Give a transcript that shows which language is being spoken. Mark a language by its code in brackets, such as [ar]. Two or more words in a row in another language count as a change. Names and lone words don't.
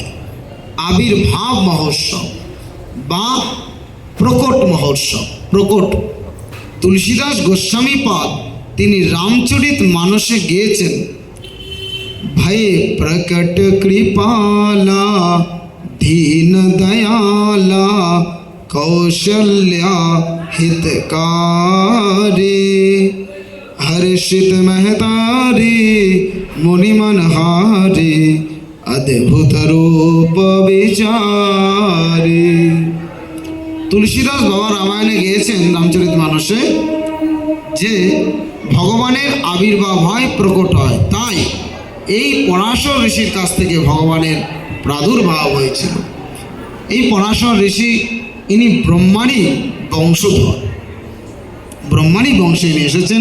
[bn] আবির্ভাব মহোৎসব বা প্রকট মহোৎসব। প্রকট তুলসীদাস গোস্বামী পাদ তিনি রামচরিত মানসে গেয়েছেন, [awa] भये प्रकट कृपाला दीन दयाला कौशल्या हितकारी हर्षित महतारी मुनिमनहारी अद्भुत रूप विचारी। [bn] তুলসীদাস বাবা রামায়ণে গিয়েছেন রামচরিত মানসে যে ভগবানের আবির্ভাব হয়, প্রকট হয়। তাই এই পরাশর ঋষির কাছ থেকে ভগবানের প্রাদুর্ভাব হয়েছিল। এই পরাশর ঋষি ইনি ব্রহ্মারই বংশধর, ব্রহ্মারই বংশে ইনি এসেছেন।